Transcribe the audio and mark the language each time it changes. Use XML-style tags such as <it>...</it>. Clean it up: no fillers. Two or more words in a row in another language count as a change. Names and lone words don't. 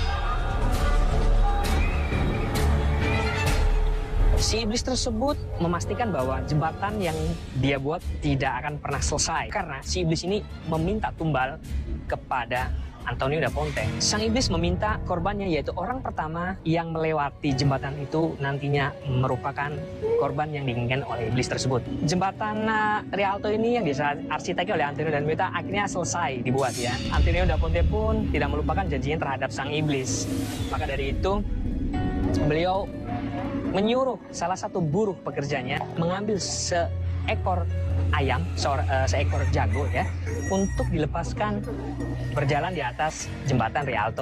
<id>Si iblis tersebut memastikan bahwa jembatan yang dia buat tidak akan pernah selesai karena si iblis ini meminta tumbal kepada Antonio da Ponte. Sang iblis meminta korbannya, yaitu orang pertama yang melewati jembatan itu nantinya merupakan korban yang diinginkan oleh iblis tersebut. Jembatan Rialto ini yang diarsiteki oleh Antonio da Ponte akhirnya selesai dibuat ya. Antonio da Ponte pun tidak melupakan janjinya terhadap sang iblis. Maka dari itu beliau menyuruh salah satu buruh pekerjanya mengambil seekor ayam, seekor jago ya, untuk dilepaskan berjalan di atas jembatan Rialto.</id>